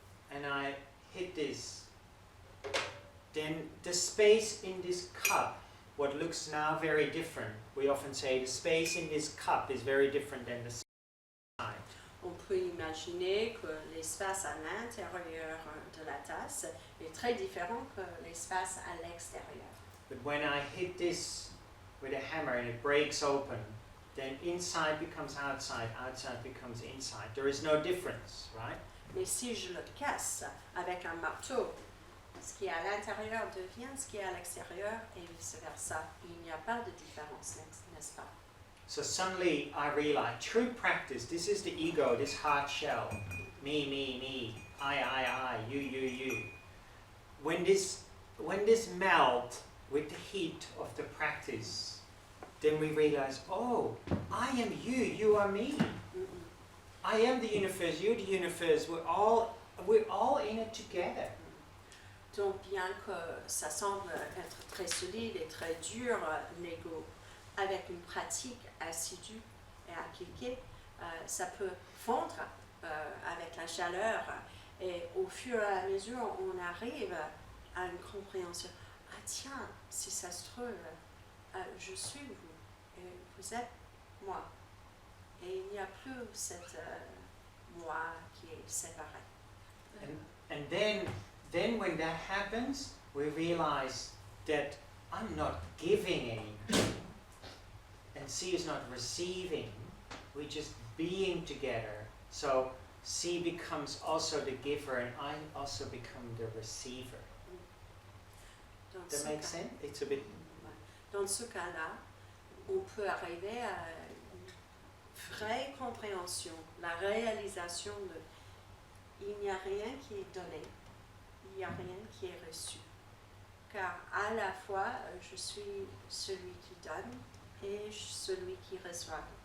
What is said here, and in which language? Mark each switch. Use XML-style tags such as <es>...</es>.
<en>and I hit this, then the space in this cup, what looks now very different, we often say the space in this cup is very different than the space outside.</en> <fr>on peut imaginer que l'espace à l'intérieur de la tasse est très différent que l'espace à l'extérieur.</fr> <en>But when I hit this with a hammer and it breaks open, then inside becomes outside, outside becomes inside. There is no difference, right?</en> <fr>Mais si je le casse avec un marteau, ce qui est à l'intérieur devient ce qui est à l'extérieur et vice-versa. Il n'y a pas de différence, n'est-ce pas?</fr> <en>So suddenly I realize true practice, this is the ego, this hard shell. Me, I, you. When this melt with the heat of the practice, then we realize, oh, I am you, you are me. I am the universe, you're the universe, we're all in it together.</en> <fr>Donc bien que ça semble être très solide et très dur, l'ego, avec une pratique assidue et appliquée, ça peut fondre avec la chaleur Et au fur et à mesure, on arrive à une compréhension. Ah tiens, si ça se trouve, je suis vous et vous êtes moi. Et il n'y a plus cette moi qui est séparé.</fr> <en>And then when that happens, we realize that I'm not giving anything, and C is not receiving. We're just being together. So C becomes also the giver, and I also become the receiver. That makes sense? It's a bit.</en> <fr>Dans ce cas-là, on peut arriver à une vraie compréhension, la réalisation de il n'y a rien qui est donné, il n'y a rien qui est reçu. Car à la fois, je suis celui qui donne et celui qui reçoit.</fr>